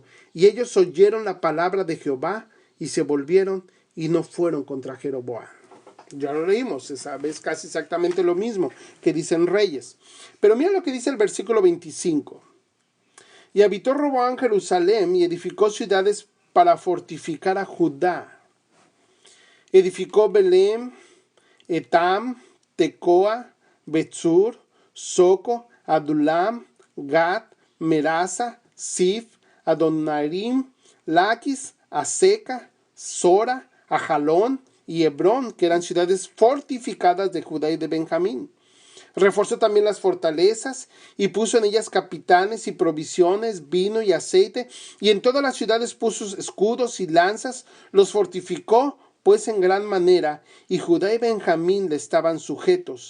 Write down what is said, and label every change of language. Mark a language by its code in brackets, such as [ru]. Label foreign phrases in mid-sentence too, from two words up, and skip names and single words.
[es] Y ellos oyeron la palabra de Jehová, y se volvieron, y no fueron contra Jeroboam. Ya lo leímos, es casi exactamente lo mismo que dicen Reyes. Pero mira lo que dice el versículo 25. Y habitó Roboam Jerusalén, y edificó ciudades para fortificar a Judá. Edificó Belem, Etam, Tecoa, Betzur, Soco, Adulam, Gad, Merasa, Sif, Adonairim, Laquis, Aseca, Sora, Ajalón y Hebrón, que eran ciudades fortificadas de Judá y de Benjamín. Reforzó también las fortalezas y puso en ellas capitanes y provisiones, vino y aceite, y en todas las ciudades puso escudos y lanzas, los fortificó pues en gran manera, y Judá y Benjamín le estaban sujetos.